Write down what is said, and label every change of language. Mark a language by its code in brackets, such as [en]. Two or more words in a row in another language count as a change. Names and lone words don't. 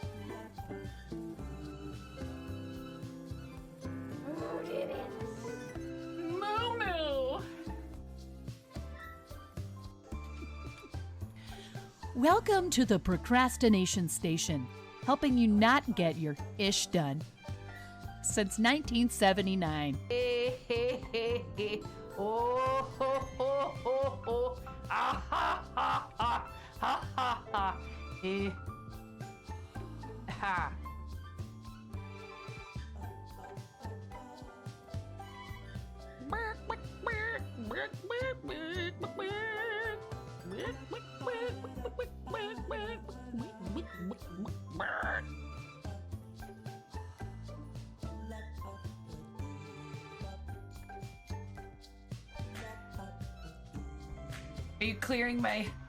[en] Who did it? Moo. Welcome to the Procrastination Station, helping you not get your ish done. Since 1979. Oh, ho, ho, ho, ho. Ah, ha, ha, ha, ha, ha, ha. Ha. Are you clearing my...